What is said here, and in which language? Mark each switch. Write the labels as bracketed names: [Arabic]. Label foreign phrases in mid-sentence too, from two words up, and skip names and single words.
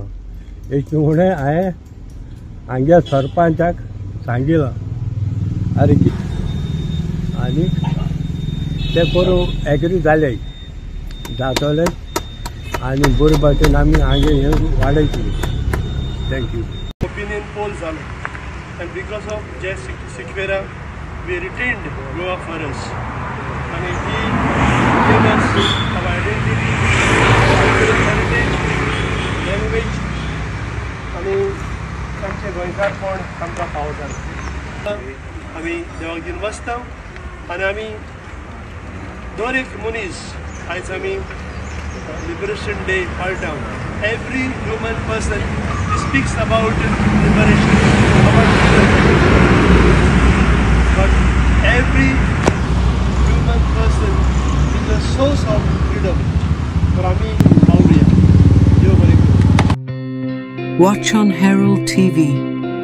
[Konkani] हेचे फुडें हांवें हांगे सरपंचाक सांगिलां अरे आनी ते करून एग्री जाले जातले आनी बरे भाशेन आमी हांगे हें वाडयतली. थँक्यू. [English] Opinion poll जालो and because of Jack Siqueira we retained Goa for us and he gave us our identity, heritage, language [Konkani] आणि आमचे गोंयकारपण आमकां पावता. आमी देवाक दिन वचता आनी आमी दर एक मनीस आयज आमी लिबरेशन डे पाळटा. [English] every human person speaks about liberation but every human person is the source of freedom. [Konkani] तर आमी पावुया. देव बरें करूं. [English] Watch on Herald TV.